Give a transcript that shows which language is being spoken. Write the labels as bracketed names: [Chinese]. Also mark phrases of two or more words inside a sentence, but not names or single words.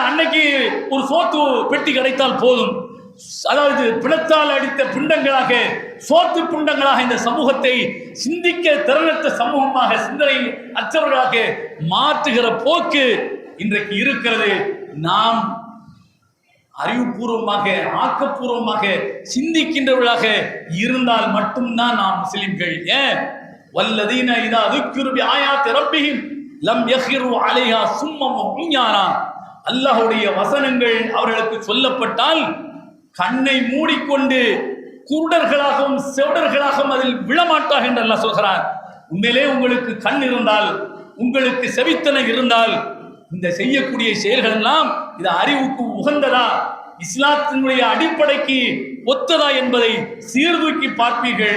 [Tamil] அன்னைக்கு ஒரு சோத்து பெட்டி கிடைத்தால் போதும். அதாவது பிணத்தால் அடித்த பிண்டங்களாக, சோத்து பிண்டங்களாக இந்த சமூகத்தை சிந்திக்க திறனற்ற சமூகமாக, சிந்தனை அற்றவர்களாக மாற்றுகிற போக்கு இன்றைக்கு இருக்கிறது. நாம் அறிவுபூர்வமாக ஆக்கப்பூர்வமாக சிந்திக்கின்றவர்களாக இருந்தால் மட்டும்தான் நாம் முஸ்லிம்கள். [Arabic] ஏன்? والذين إذا ذكروا بآيات ربهم لم يخروا عليها صما وعميانا. [Tamil] அல்லாஹ்வுடைய வசனங்கள் அவர்களுக்கு சொல்லப்பட்டால் கண்ணை மூடிக்கொண்டு குருடர்களாகவும் செவிடர்களாகவும் அதில் விழமாட்டார்கள் என்று அல்லாஹ் சொல்கிறார். உண்மையிலே உங்களுக்கு கண் இருந்தால், உங்களுக்கு செவித்தனை இருந்தால், இந்த செய்யக்கூடிய செயல்கள் எல்லாம் இது அறிவுக்கு உகந்ததா, இஸ்லாத்தினுடைய அடிப்படைக்கு ஒத்ததா என்பதை சீர்தூக்கி பார்ப்பீர்கள்.